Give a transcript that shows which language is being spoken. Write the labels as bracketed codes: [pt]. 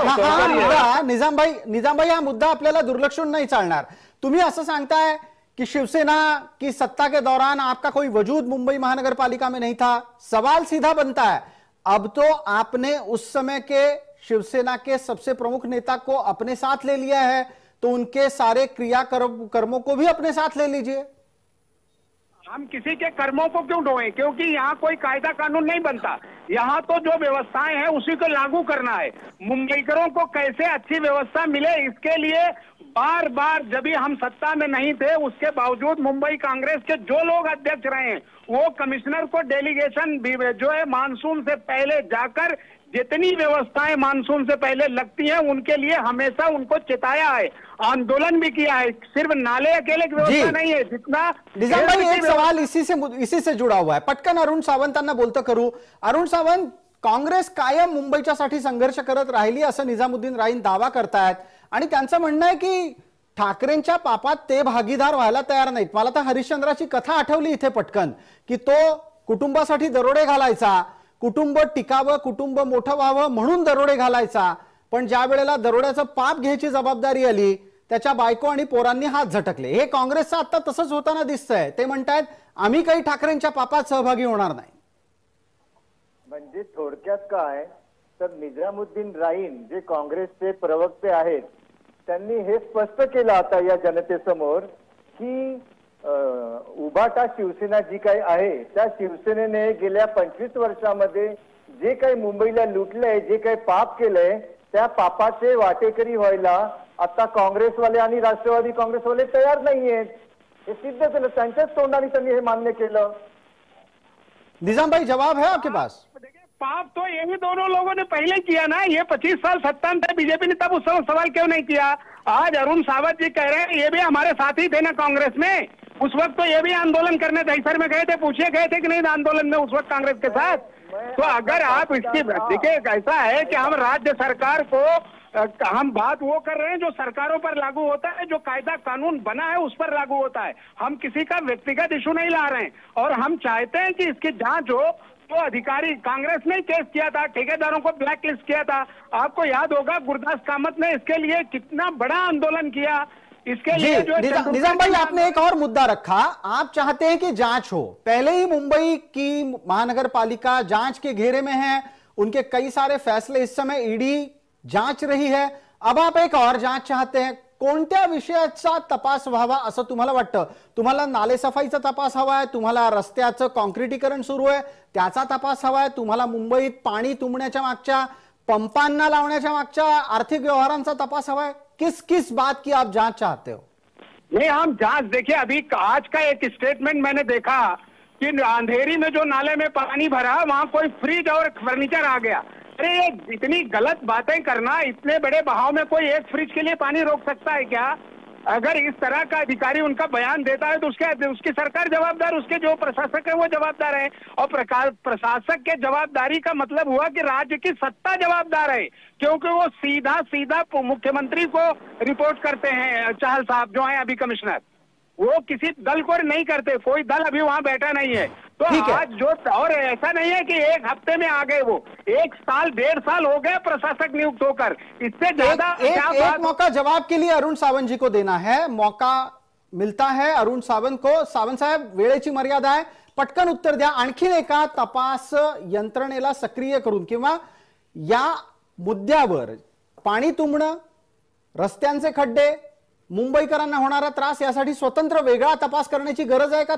[mr] निजाम भाई, हा मुद्दा आपल्याला दुर्लक्षून नहीं चालणार. तुम्ही असं सांगताय कि [hi] शिवसेना की सत्ता के दौरान आपका कोई वजूद मुंबई महानगर पालिका में नहीं था. सवाल सीधा बनता है, अब तो आपने उस समय के शिवसेना के सबसे प्रमुख नेता को अपने साथ ले लिया है, तो उनके सारे कर्मों को भी अपने साथ ले लीजिए. हम किसी के कर्मों को क्यों ढोएं? क्योंकि यहाँ कोई कायदा कानून नहीं बनता. यहाँ तो जो व्यवस्थाएं हैं उसी को लागू करना है. मुंबईकरों को कैसे अच्छी व्यवस्था मिले, इसके लिए बार बार जब भी हम सत्ता में नहीं थे उसके बावजूद मुंबई कांग्रेस के जो लोग अध्यक्ष रहे हैं वो कमिश्नर को डेलीगेशन जो है मानसून से पहले जाकर जितनी व्यवस्थाएं मानसून से पहले लगती हैं उनके लिए हमेशा उनको चिताया है, आंदोलन भी किया है. सिर्फ नाले अकेले की व्यवस्था नहीं है. जितना निजाम भाई, एक सवाल इसी से जुड़ा हुआ है. [mr] पटकन अरुण सावंतांना बोलतं करू. अरुण सावंत, काँग्रेस कायम मुंबईच्यासाठी संघर्ष करत राहिली असं निजामुद्दीन राईन दावा करतायत आणि त्यांचं म्हणणं आहे की ठाकरेंच्या पापात ते भागीदार व्हायला तयार नाहीत. मला तर हरिश्चंद्राची कथा आठवली इथे पटकन, की तो कुटुंबासाठी दरोडे घालायचा, कुटुंब टिकावं, कुटुंब मोठं व्हावं म्हणून दरोडे घालायचा, पण ज्या वेळेला दरोड्याचं पाप घ्यायची जबाबदारी आली त्याच्या बायको आणि पोरांनी हात झटकले. हे काँग्रेसचं आता तसंच होताना दिसतंय. ते म्हणतायत आम्ही काही ठाकरेंच्या पापात सहभागी होणार नाही. म्हणजे थोडक्यात काय तर निजामुद्दीन राईन जे काँग्रेसचे प्रवक्ते आहेत त्यांनी हे स्पष्ट केलं आता या जनतेसमोर की उभाटा शिवसेना जी काही आहे त्या शिवसेनेने गेल्या 25 वर्षामध्ये जे काही मुंबईला लुटलंय, जे काही पाप केलंय त्या पापाचे वाटेकरी व्हायला आता काँग्रेसवाले आणि राष्ट्रवादी काँग्रेसवाले तयार नाहीयेत. हे सिद्ध केलं, त्यांच्याच तोंडाने त्यांनी हे मान्य केलं. [hi] निजाम भाई जवाब है आपके पास? पाप तो यही दोनों लोगों ने पहले किया ना. ये 25 साल सत्ता में थे, बीजेपी ने तब उस समय सवाल क्यों नहीं किया? आज अरुण सावंत जी कह रहे हैं ये भी हमारे साथ ही थे ना कांग्रेस में. उस वक्त तो ये भी आंदोलन करने दहीसर में गए थे, पूछे गए थे कि नहीं आंदोलन में उस वक्त कांग्रेस के साथ. तो अगर आप इसकी देखिए ऐसा है कि हम राज्य सरकार को हम बात वो कर रहे हैं जो सरकारों पर लागू होता है, जो कायदा कानून बना है उस पर लागू होता है. हम किसी का व्यक्तिगत इशू नहीं ला रहे हैं और हम चाहते हैं कि इसकी जांच हो. तो अधिकारी कांग्रेस ने केस किया था, ठेकेदारों को ब्लैक लिस्ट किया था. आपको याद होगा गुरदास कामत ने इसके लिए कितना बड़ा आंदोलन किया. इसके लिए जो निजाम भाई आपने एक और मुद्दा रखा, आप चाहते हैं कि जांच हो. पहले ही मुंबई की महानगर पालिका जांच के घेरे में है, उनके कई सारे फैसले इस समय ईडी जांच रही है. अब आप एक और जांच चाहते हैं. [mr] कोणत्या विषयाचा तपास व्हावा असं तुम्हाला वाटतं? तुम्हाला नालेसफाईचा तपास हवाय, तुम्हाला रस्त्याचं कॉन्क्रिटीकरण सुरू आहे त्याचा तपास हवाय, तुम्हाला मुंबईत पाणी तुंबण्याच्या मागच्या पंपांना लावण्याच्या मागच्या आर्थिक व्यवहारांचा तपास हवाय? [hi] किस किस बात की आप जांच चाहते हो? नहीं, हम जांच देखिए. अभी आज का एक स्टेटमेंट मैंने देखा कि अंधेरी में जो नाले में पानी भरा वहां कोई फ्रिज और फर्नीचर आ गया. अरे ये इतनी गलत बातें करना, इतने बड़े बहाव में कोई एक फ्रिज के लिए पानी रोक सकता है क्या? अगर इस तरह का अधिकारी उनका बयान देता है तो उसकी सरकार जवाबदार, उसके जो प्रशासक है वो जवाबदार है. और प्रशासक के जवाबदारी का मतलब हुआ कि राज्य की सत्ता जवाबदार है, क्योंकि वो सीधा सीधा मुख्यमंत्री को रिपोर्ट करते हैं. चाहल साहब जो है अभी कमिश्नर, वो किसी दल को नहीं करते. कोई दल अभी वहां बैठा नहीं है. तो आज जो, और ऐसा नहीं है कि एक हफ्ते में आ गए, वो 1 साल 1.5 साल हो गए प्रशासक नियुक्त होकर. इससे ज्यादा एक मौका जवाब के लिए अरुण सावंत जी को देना है. मौका मिलता है अरुण सावंत को. [mr] सावंत साहेब, वेळेची मर्यादा आहे, पटकन उत्तर द्या. आणखीन एका तपास यंत्रणेला सक्रिय करून किंवा या मुद्द्यावर पाणी तुंबणं, रस्त्यांचे खड्डे, मुंबईकरांना होणारा त्रास यासाठी स्वतंत्र वेगळा तपास करण्याची गरज आहे का?